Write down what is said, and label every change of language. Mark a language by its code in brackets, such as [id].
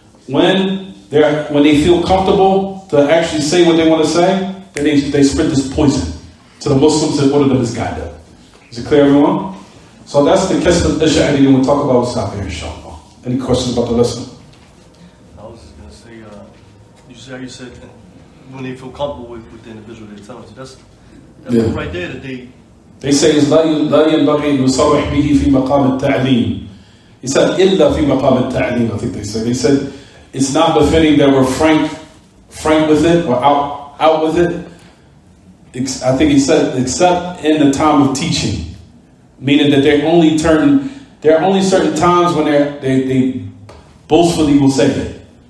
[en] When they feel comfortable to actually say what they want to say, then they spread this poison to the Muslims in order to misguide them. Is it clear, everyone? So that's the Kasb al-Ash'ari, and we'll talk about stop here, inshallah. Any questions about the lesson? I was just going to say, you said when they feel comfortable with the individual they're telling you. That's right there that they say is [ar] لا ينبغي أن نصرح به في مقام التعليم. [en] He said [ar] إلا في مقام التعليم, [en] I think they said. They said it's not befitting that we're frank with it or out with it. I think he said except in the time of teaching. Meaning that there are only certain times when they boastfully will say it.